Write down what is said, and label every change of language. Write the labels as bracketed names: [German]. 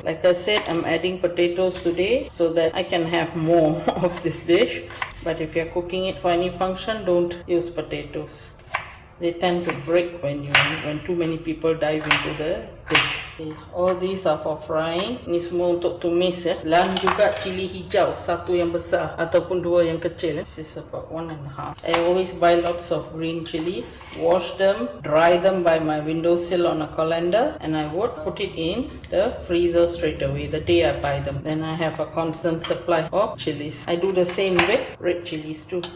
[English] Like I said, I'm adding potatoes today so that I can have more of this dish. But if you're cooking it for any function, don't use potatoes. They tend to break when too many people dive into the dish. Okay. All these are for frying. [Malay] Ini semua untuk tumis ya. Dan juga cili hijau, satu yang besar ataupun dua yang kecil. [English] This is about 1.5. I always buy lots of green chilies, wash them, dry them by my windowsill on a colander, and I would put it in the freezer straight away the day I buy them. Then I have a constant supply of chilies. I do the same with red chilies too.